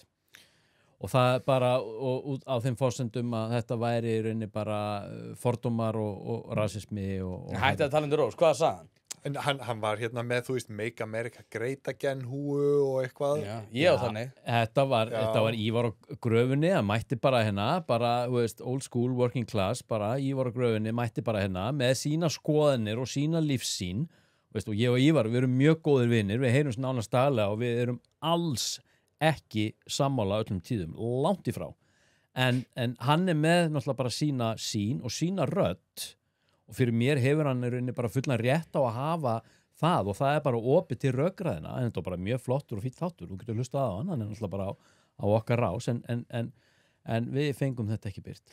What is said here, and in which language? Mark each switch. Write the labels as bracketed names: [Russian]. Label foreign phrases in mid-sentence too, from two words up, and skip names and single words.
[Icelandic] Og það bara á þeim forsendum að þetta væri í rauninni bara fordómar og rasismi og Hætti að tala Rós, hvað sagði hann? En hann var með, þú veist, [English] Make America Great Again [Icelandic] húu og eitthvað. Já, ég á þannig. Þetta var Ívar á gröfunni, það mætti bara bara, þú veist, [English] old school, working class, [Icelandic] bara Ívar á gröfunni mætti bara með sína skoðanir og sína lífssýn. Veist, og ég og Ívar, við erum mjög góðir vinir, við heyrum nánast daglega og við erum alls ekki sammála öllum tíðum, langt í frá. En hann með náttúrulega bara sína sýn og sína rödd og fyrir mér hefur hann í rauninni bara fullan rétt á að hafa það og það er bara opið til rökræðina, en þetta er bara mjög flottur og fínn þáttur, þú getur hlustað á hann er náttúrulega bara á okkar rás, en við fengum þetta ekki birt.